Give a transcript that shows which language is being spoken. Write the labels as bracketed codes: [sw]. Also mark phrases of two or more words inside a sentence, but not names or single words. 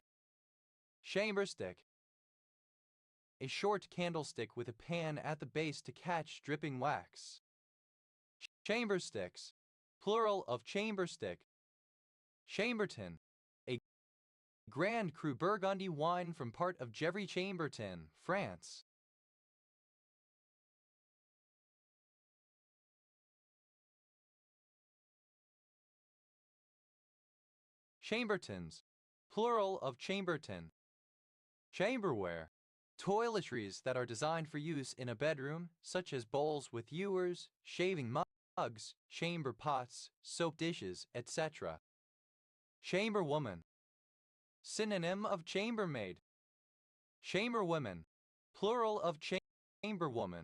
[en] Chamber stick, a short candlestick with a pan at the base to catch dripping wax. Chamber sticks, plural of chamber stick. Chambertin, a Grand Cru Burgundy wine from part of Gevrey Chambertin, France. Chambertons, plural of Chambertin. Chamberware, toiletries that are designed for use in a bedroom, such as bowls with ewers, shaving mugs, chamber pots, soap dishes, etc. Chamberwoman, synonym of chambermaid. Chamberwomen, plural of chamberwoman.